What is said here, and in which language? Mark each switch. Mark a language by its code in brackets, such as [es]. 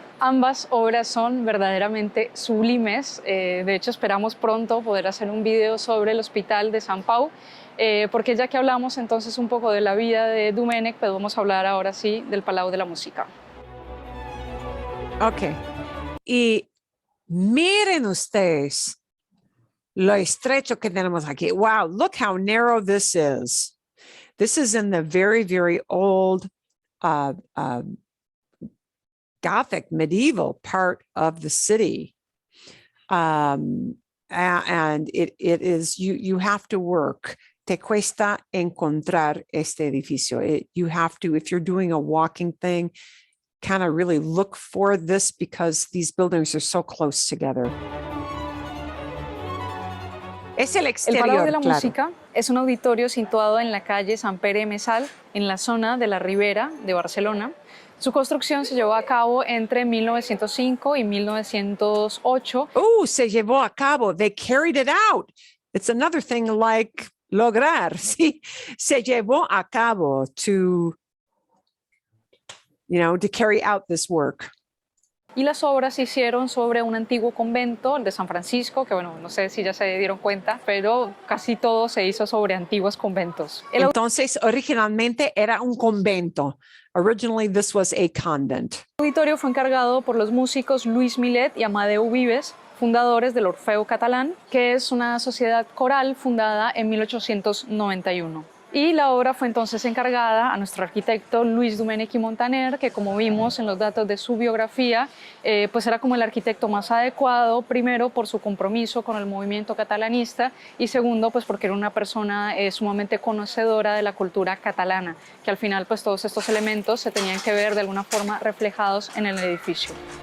[es] Ambas obras son verdaderamente sublimes, de hecho esperamos pronto poder hacer un video sobre el Hospital de Sant Pau, porque ya que hablamos entonces un poco de la vida de Domènech, pues vamos a hablar ahora sí del Palau de la Música. Ok, y miren ustedes lo estrecho que tenemos aquí. [en] Wow, look how narrow this is. This is in the very, very old Gothic medieval part of the city. And it is, you have to work. [es] Te cuesta encontrar este edificio. [en] You have to, if you're doing a walking thing, kind of really look for this because these buildings are so close together. [es] Es el exterior, el Palau de la claro. Música es un auditorio situado en la calle Sant Pere Mesal, en la zona de la Ribera de Barcelona. Su construcción se llevó a cabo entre 1905 y 1908. Se llevó a cabo. [en] They carried it out. It's another thing like lograr. [es] Sí, se llevó a cabo [en] to carry out this work. [es] Y las obras se hicieron sobre un antiguo convento, el de San Francisco, que bueno, no sé si ya se dieron cuenta, pero casi todo se hizo sobre antiguos conventos. Entonces, originalmente era un convento. [en] Originally, this was a convent. [es] El auditorio fue encargado por los músicos Luis Millet y Amadeu Vives, fundadores del Orfeo Catalán, que es una sociedad coral fundada en 1891. Y la obra fue entonces encargada a nuestro arquitecto Luis Domènech i Montaner, que como vimos en los datos de su biografía, pues era como el arquitecto más adecuado, primero por su compromiso con el movimiento catalanista y segundo pues porque era una persona sumamente conocedora de la cultura catalana, que al final pues todos estos elementos se tenían que ver de alguna forma reflejados en el edificio.